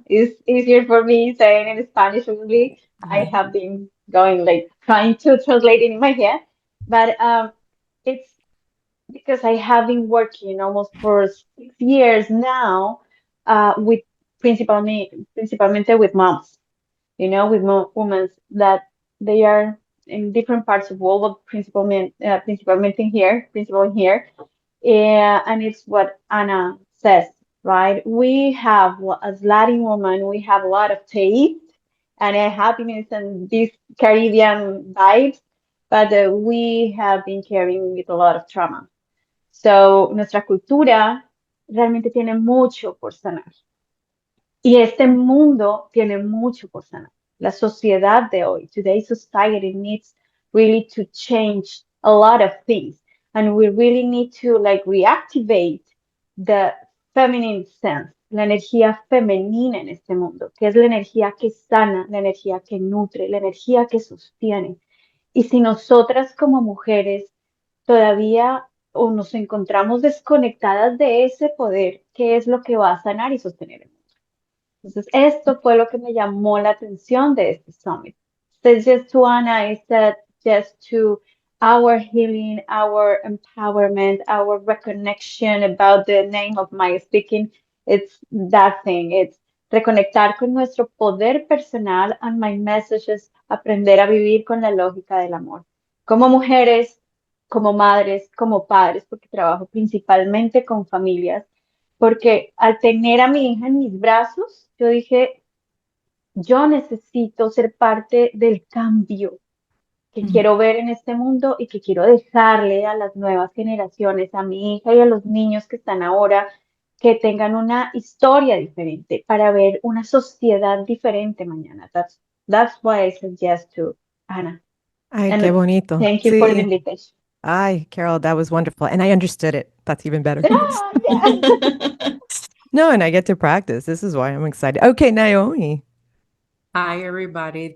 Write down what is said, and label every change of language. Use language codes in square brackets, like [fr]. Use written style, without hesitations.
[en] It's easier for me saying in Spanish only. I have been going like trying to translate it in my head, but it's because I have been working almost for 6 years now, with principalmente with moms, with women that they are in different parts of the world, but principal here. Yeah, and it's what Anna says, right? We have, as Latin woman, we have a lot of taste and happiness and these Caribbean vibes, but we have been carrying with a lot of trauma. [es] So, nuestra cultura realmente tiene mucho por sanar. Y este mundo tiene mucho por sanar. La sociedad de hoy, [en] today's society needs really to change a lot of things. And we really need to like reactivate the feminine sense, [es] la energía femenina en este mundo, que es la energía que sana, la energía que nutre, la energía que sostiene. Y si nosotras como mujeres todavía o nos encontramos desconectadas de ese poder, ¿qué es lo que va a sanar y sostener el mundo? Entonces, esto fue lo que me llamó la atención de este summit. [en] Says just to Anna, is that just to our healing, our empowerment, our reconnection about the name of my speaking, it's that thing. It's [es] reconectar con nuestro poder personal, [en] and my message is [es] aprender a vivir con la lógica del amor. Como mujeres, como madres, como padres, porque trabajo principalmente con familias, porque al tener a mi hija en mis brazos, yo dije, yo necesito ser parte del cambio que quiero ver en este mundo y que quiero dejarle a las nuevas generaciones, a mi hija y a los niños que están ahora, que tengan una historia diferente para ver una sociedad diferente mañana. [en] That's why I said yes to Anna. [es] Ay, qué [en] And [es] bonito. [en] thank you for the [es] Sí. [en] invitation. Ay, Carol, that was wonderful. And I understood it. That's even better. Ah, yeah. No, and I get to practice. This is why I'm excited. Okay, Naomi. Hi, everybody.